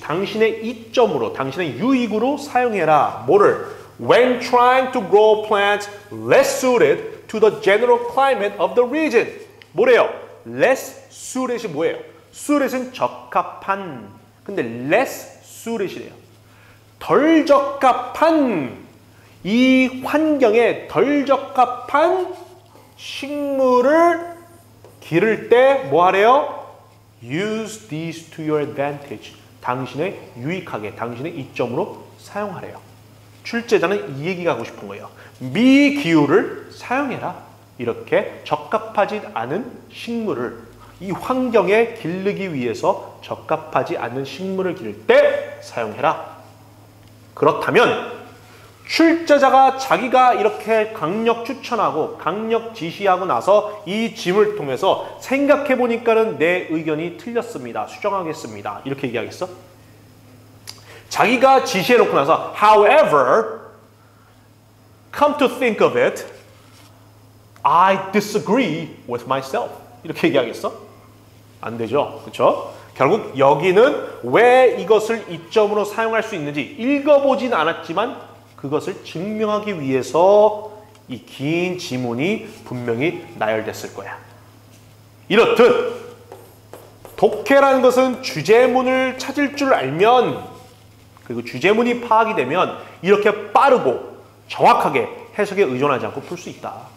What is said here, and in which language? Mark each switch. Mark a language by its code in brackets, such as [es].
[ko] 당신의 이점으로, 당신의 유익으로 사용해라. 뭐를? [en] When trying to grow plants less suited to the general climate of the region. [ko] 뭐래요? less suited이 뭐예요? suited은 적합한. 근데 less suited이래요. 덜 적합한 이 환경에 덜 적합한 식물을 기를 때 뭐 하래요? [en] Use these to your advantage. [ko] 당신의 유익하게, 당신의 이점으로 사용하래요. 출제자는 이 얘기가 하고 싶은 거예요. 미기후를 사용해라. 이렇게 적합하지 않은 식물을 이 환경에 기르기 위해서 적합하지 않은 식물을 기를 때 사용해라. 그렇다면 출제자가 자기가 이렇게 강력 추천하고 강력 지시하고 나서 이 짐을 통해서 생각해 보니까는 내 의견이 틀렸습니다. 수정하겠습니다. 이렇게 얘기하겠어? 자기가 지시해 놓고 나서 [en] however, come to think of it, I disagree with myself. [ko] 이렇게 얘기하겠어? 안 되죠. 그렇죠? 결국 여기는 왜 이것을 이점으로 사용할 수 있는지 읽어보진 않았지만 그것을 증명하기 위해서 이 긴 지문이 분명히 나열됐을 거야. 이렇듯 독해라는 것은 주제문을 찾을 줄 알면 그리고 주제문이 파악이 되면 이렇게 빠르고 정확하게 해석에 의존하지 않고 풀 수 있다.